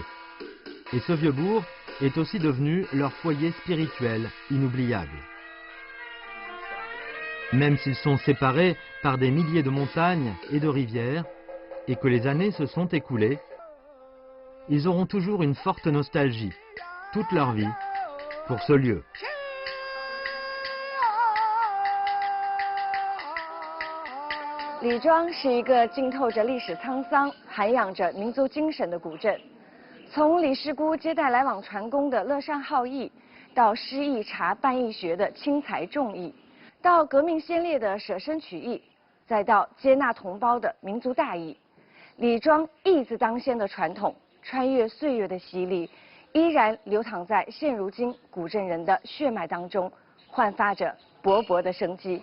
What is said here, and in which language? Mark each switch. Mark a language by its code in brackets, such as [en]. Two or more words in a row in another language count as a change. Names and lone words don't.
[fr] Et ce vieux bourg est aussi devenu leur foyer spirituel inoubliable. Même s'ils sont séparés par des milliers de montagnes et de rivières, et que les années se sont écoulées, ils auront toujours une forte nostalgie, toute leur vie, pour ce lieu. [zh] 李庄是一个浸透着历史沧桑、涵养着民族精神的古镇。从李师姑接待来往船工的乐善好义，到诗义茶办义学的轻财重义，到革命先烈的舍身取义，再到接纳同胞的民族大义，李庄义字当先的传统，穿越岁月的洗礼，依然流淌在现如今古镇人的血脉当中，焕发着勃勃的生机。